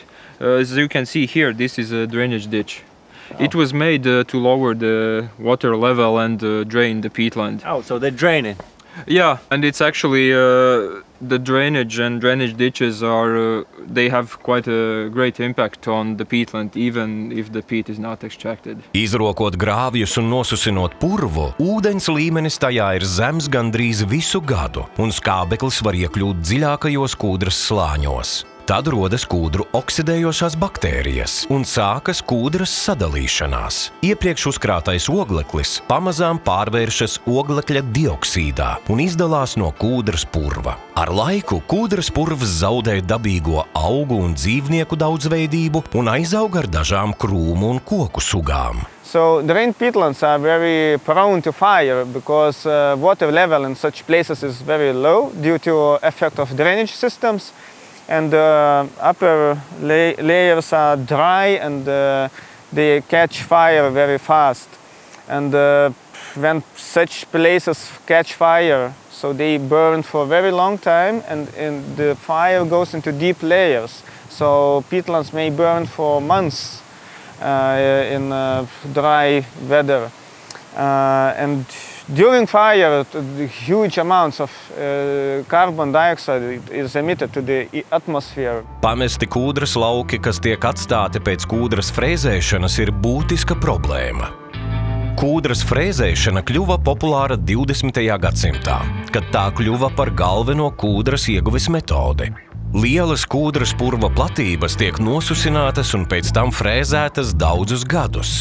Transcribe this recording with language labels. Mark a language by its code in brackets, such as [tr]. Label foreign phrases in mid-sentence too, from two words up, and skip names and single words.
[en] As you can see here, this is a drainage ditch. It was made to lower the water level and drain the peatland. Oh, so they drain it. Yeah, and it's actually the drainage and drainage ditches they have quite a great impact on the peatland, even if the peat is not extracted. [lv] Izrokot grāvjus un nosusinot purvu, ūdens līmenis tajā ir zems gandrīz visu gadu, un skābeklis var iekļūt dziļākajos kūdras slāņos. Tad rodas kūdru oksidējošās baktērijas un sākas kūdras sadalīšanās. Iepriekš uzkrātais ogleklis pamazām pārvēršas oglekļa dioksīdā un izdalās no kūdras purva. Ar laiku kūdras purvs zaudē dabīgo augu un dzīvnieku daudzveidību un aizaug ar dažām krūmu un koku sugām. [en] So drained peatlands are very prone to fire because water level in such places is very low due to effect of drainage systems. And the upper layers are dry and they catch fire very fast. And when such places catch fire, so they burn for a very long time and the fire goes into deep layers. So peatlands may burn for months in dry weather. And during fire, huge amounts of carbon dioxide is emitted to the atmosphere. [lv] Pamesti kūdras lauki, kas tiek atstāti pēc kūdras frēzēšanas, ir būtiska problēma. Kūdras frēzēšana kļuva populāra 20. gadsimtā, kad tā kļuva par galveno kūdras ieguves metodi. Lielas kūdras purva platības tiek nosusinātas un pēc tam frēzētas daudzus gadus.